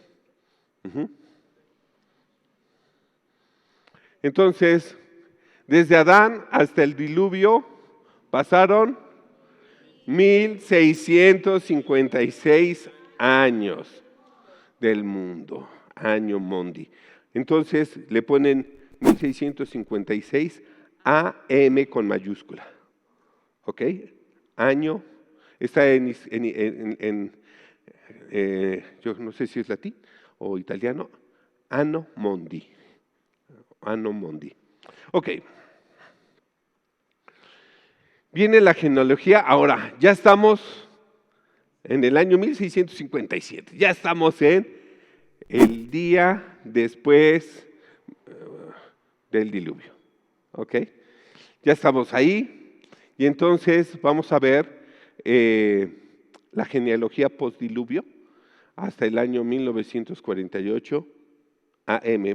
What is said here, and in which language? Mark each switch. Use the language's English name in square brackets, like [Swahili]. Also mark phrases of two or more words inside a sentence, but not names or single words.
[Spanish] Entonces, desde Adán hasta el diluvio pasaron 1656 años del mundo, año Mondi. Entonces le ponen 1656 AM con mayúscula. ¿Ok? Año, está yo no sé si es latín o italiano, [Latin] Anno Mondi. Anno Mondi. [Spanish] Ok. Viene la genealogía. Ahora, ya estamos en el año 1657. Ya estamos en el día después del diluvio. ¿Ok? Ya estamos ahí. Y entonces vamos a ver la genealogía postdiluvio hasta el año 1948 AM.